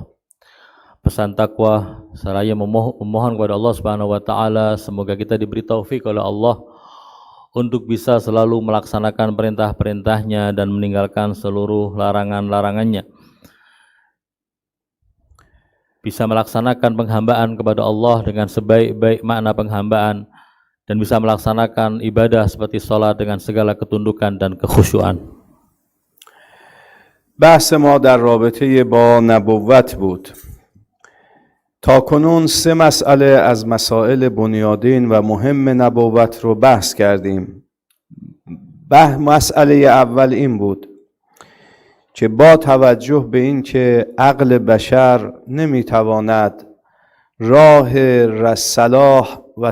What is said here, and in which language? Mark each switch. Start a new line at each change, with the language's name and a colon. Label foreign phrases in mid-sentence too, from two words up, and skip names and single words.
Indonesian: Pesan takwa seraya memohon kepada Allah
Arabic: سبحانه و تعالى
Indonesian: semoga kita diberi taufik oleh Allah untuk bisa selalu melaksanakan perintah-perintahnya dan meninggalkan seluruh larangan-larangannya. Bisa melaksanakan penghambaan kepada Allah dengan sebaik-baik makna penghambaan dan bisa melaksanakan ibadah seperti sholat dengan segala ketundukan dan kekhusyuan.
Persian: بحث ما در رابطه با نبوت بود. تا کنون 3 مسئله از مسائل بنیادین و مهم نبوت رو بحث کردیم. مسئله اول این بود که با توجه به این که عقل بشر نمیتواند راه صلاح و